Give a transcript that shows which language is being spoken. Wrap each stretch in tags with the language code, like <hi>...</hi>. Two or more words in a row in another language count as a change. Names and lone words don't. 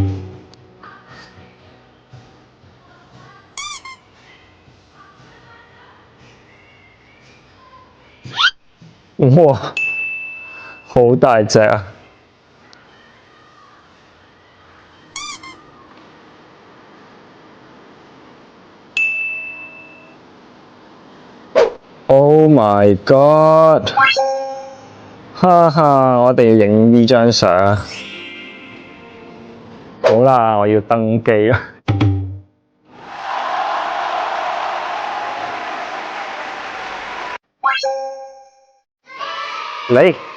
<yue>哇！好大隻啊！</yue> <en>Oh my god！</en> <yue>哈哈，我哋要影呢張相。好啦，我要登機啦。嚟！</yue>